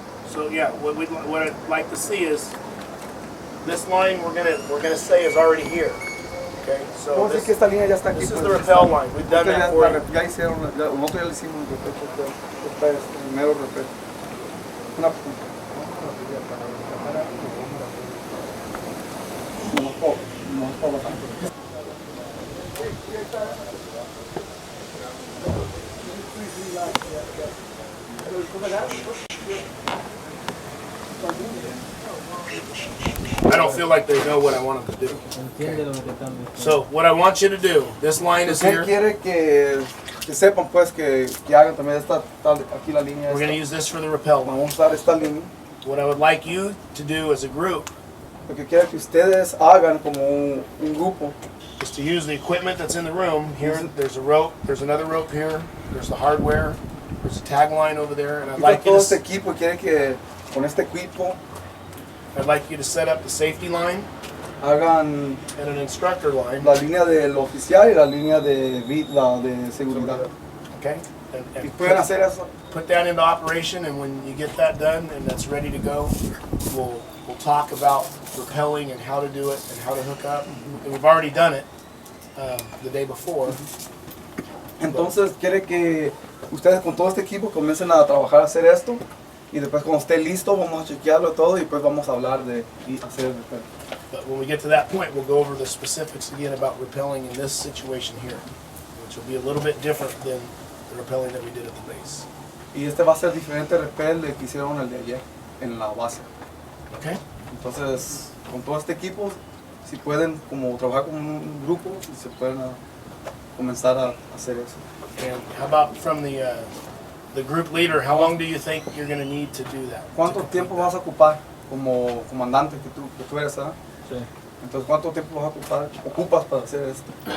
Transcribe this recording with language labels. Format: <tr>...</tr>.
<en>So yeah, what I'd like to see is this line we're gonna say is already here. Okay, so</en> <es>Vamos a decir que esta línea ya está aquí.</es> <en>this is the rappel line. We've done that for you.</en> <es>Ya hicieron, nosotros ya le hicimos el mero repel. Una</es> <en>I don't feel like they know what I want them to do. So what I want you to do, this line is</en> <es>Usted</es> <en>here.</en> <es>quiere que sepan pues que hagan también aquí la línea.</es> <en>We're going to use this for the rappel line.</en> <es>Vamos a usar esta línea.</es> <en>What I would like you to do as a group</en> <es>Lo que quiero que ustedes hagan como un grupo</es> <en>is to use the equipment that's in the room. Here, there's a rope. There's another rope here. There's the hardware. There's a tag line over there. And I'd like you</en> <es>todo este</es> <en>to,</en> <es>equipo quiere que con este equipo</es> <en>I'd like you to set up the safety line</en> <es>hagan</es> <en>and an instructor line.</en> <es>la línea del oficial y la línea de seguridad.</es> <en>Okay?</en> <es>Y</es> <en>And</en> <es>pueden hacer eso.</es> <en>put that into operation, and when you get that done and that's ready to go, we'll talk about rappelling and how to do it and how to hook up. And we've already done it the day before.</en> <es>Entonces quiere que ustedes con todo este equipo comiencen a trabajar a hacer esto y después cuando esté listo vamos a chequearlo todo y después vamos a hablar de hacer el rappel.</es> <en>But when we get to that point, we'll go over the specifics again about rappelling in this situation here, which will be a little bit different than the rappelling that we did at the base.</en> <es>Y este va a ser diferente rappel del que hicieron el de ayer en la base.</es> <en>Okay?</en> <es>Entonces con todo este equipo, si pueden como trabajar como un grupo, se pueden comenzar a hacer eso.</es> <en>And how about from the group leader, how long do you think you're going to need to do that?</en> <es>¿Cuánto tiempo vas a ocupar como comandante que tú eres, ¿verdad? Sí. Entonces, ¿cuánto tiempo vas a ocupas para hacer esto?</es>